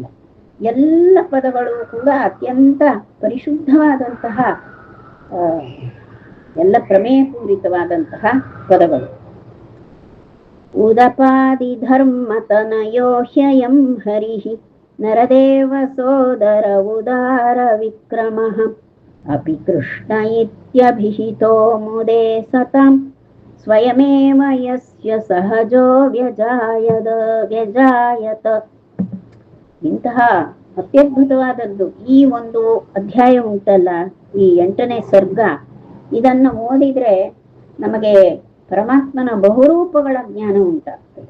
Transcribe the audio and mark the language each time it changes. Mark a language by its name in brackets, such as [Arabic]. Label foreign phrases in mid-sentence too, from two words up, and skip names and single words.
[Kannada] ಎಲ್ಲ ಪದಗಳು ಕೂಡ ಅತ್ಯಂತ ಪರಿಶುದ್ಧವಾದಂತಹ ಎಲ್ಲ ಪ್ರಮೇಯ ಪೂರಿತವಾದಂತಹ ಪದಗಳು. [Sanskrit] ಉದಪಾದಿ ಧರ್ಮತನಯೋ ಹ್ಯಯಂ ಹರಿಃ ನರದೇವ ಸೋದರ ಉದಾರ ವಿಕ್ರಮಃ ಅಪಿ ಕೃಷ್ಣ ಇತ್ಯಭಿಹಿತೋ ಮುದೇ ಸತಾಂ ಸ್ವಯಮೇವ ಯಸ್ಯ ಸಹಜೋ ವ್ಯಜಾಯತ. [Kannada] ಇಂತಹ ಅತ್ಯದ್ಭುತವಾದದ್ದು ಈ ಒಂದು ಅಧ್ಯಾಯ ಉಂಟಲ್ಲ, ಈ 8ನೇ ಸರ್ಗ. ಇದನ್ನು ಓದಿದ್ರೆ ನಮಗೆ ಪರಮಾತ್ಮನ ಬಹುರೂಪಗಳ ಜ್ಞಾನ ಉಂಟಾಗ್ತದೆ.